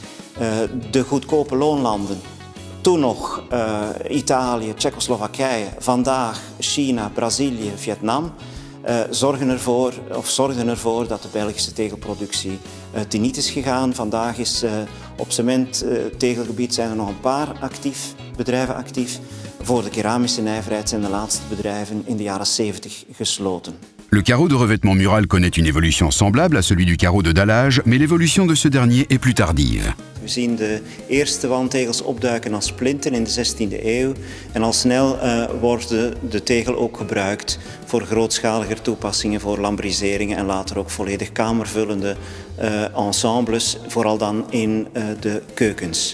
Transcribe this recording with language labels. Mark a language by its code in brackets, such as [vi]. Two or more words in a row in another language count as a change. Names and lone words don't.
[nl] De goedkope loonlanden, toen nog Italië, Tsjechoslowakije, vandaag China, Brazilië, Vietnam, zorgden ervoor dat de Belgische tegelproductie teniet is gegaan. Vandaag is op cementtegelgebied zijn er nog een paar bedrijven actief. Voor de keramische nijverheid zijn de laatste bedrijven in de jaren 70 gesloten. [fr] Le carreau de revêtement mural connaît une évolution semblable à celui du carreau de dallage, mais l'évolution de ce dernier est plus tardive. [nl] We zien de eerste wandtegels opduiken als plinten in de 16e eeuw en al snel wordt de tegel ook gebruikt voor grootschaliger toepassingen, voor lambriseringen en later ook volledig kamervullende ensembles, vooral dan in de keukens.